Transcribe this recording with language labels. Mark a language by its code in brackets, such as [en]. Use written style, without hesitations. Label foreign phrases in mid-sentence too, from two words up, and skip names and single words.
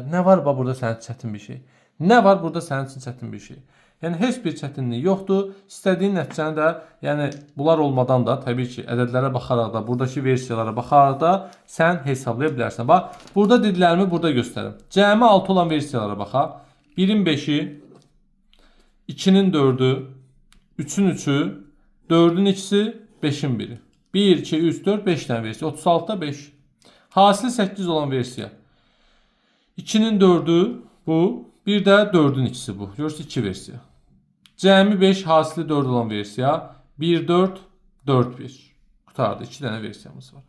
[az] Nə var burada sənin üçün çətin bir şey? Nə var burada sənin üçün çətin bir şey? Yəni heç bir çətinlik yoxdur. İstədiyin nəticəni də, yəni bunlar olmadan da təbii ki, ədədlərə baxaraq da, buradakı versiyalara baxaraq da sən hesablaya bilərsən. Bax, burada dediklərimi burada göstərim. Cəmi 6 olan versiyalara baxaq. 1-in 5-i, 2-nin 4-ü, 3-ün 3-ü, 4-ün ikisi, 5-in 1-i. 1, 2, 3, 4, 5 dənə versiya. 36-da 5. Hasili 8 olan versiya. 2-nin 4-ü bu. Bir də 4-ün ikisi bu. Görürsünüz 2 versiya. Cəmi 5, hasili 4 olan versiya. 1, 4, 4, 1. Qutardı. 2 dənə versiyamız var.